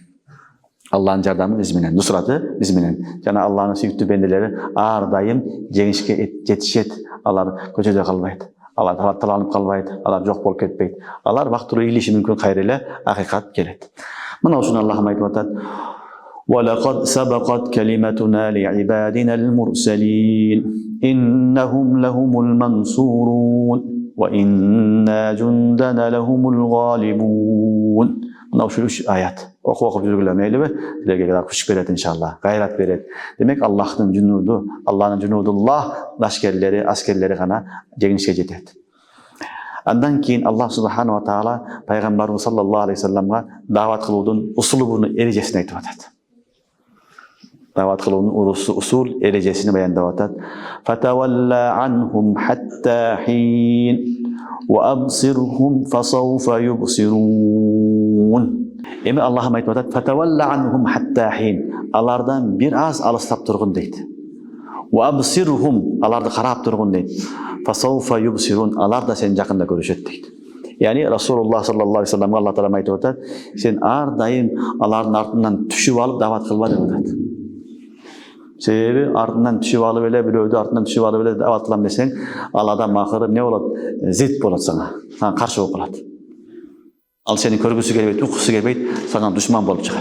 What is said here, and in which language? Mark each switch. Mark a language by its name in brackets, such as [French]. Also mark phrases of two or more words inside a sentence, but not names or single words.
[Kyrgyz] Аллахтын жардамы биз менен, нусраты биз менен. Жана Аллахнын сүйүктүү бенделери ар дайым жеңишке жетишет. Алар көчөдө калбайт. Алар таланып калбайт, алар жок болуп кетпейт. Алар вактылуу ийилиши мүмкүн, кайра эле акыйкат келет. Мына ушуну Аллахым айтып атат. [Arabic] وَلَقَدْ سَبَقَتْ كَلِمَتُنَا لِعِبَادِنَا الْمُرْسَلِينَ إِنَّهُمْ لَهُمُ الْمَنْصُورُونَ وَإِنَّا جُنْدَنَا لَهُمُ الْغَالِبُونَ. [Kyrgyz] Мына ушул 3 аят. Окуп жүргүлөр мейлиби? Силерге күч берет иншалла, гайрат берет. Демек Аллахтын жунуду, [Arabic] الله جنود الله [Kyrgyz] лашкерлери, аскерлери гана жеңишке жетет. Андан кийин [Arabic] الله سبحانه وتعالى [Kyrgyz] пайгамбарыбыз [Arabic] صلى الله عليه وسلم [Kyrgyz] дават кылуудун усулун, эрежесин айтып атат. Дават кылуунун усул, эрежесин баяндап атат. [Arabic] فتول عنهم حتى حين وأبصرهم فسوف يبصرون. [Kyrgyz] Эми Аллахым айтып атат. [Arabic] فتول عنهم حتى حين. [Kyrgyz] Алардан бир аз алыстап тургун дейт. [Arabic] وأبصرهم, [Kyrgyz] аларды карап тургун дейт. [Arabic] فسوف يبصرون, [Kyrgyz] алар да сени жакында көрүшөт дейт. Яни Расулуллах [Arabic] صلى الله عليه وسلم [Kyrgyz] Аллах таала айтып атат, сен ар дайым алардын артынан түшүп алып дават кылба деп атат. Себеби артынан түшүп алып эле, бирөөдү артынан түшүп алып эле дават кылам десең, ал адам акыры эмне болот? Зит болот сага каршы болуп калат. Ал сени көргүсү келбейт, уккусу келбейт, сага душман болуп чыгат.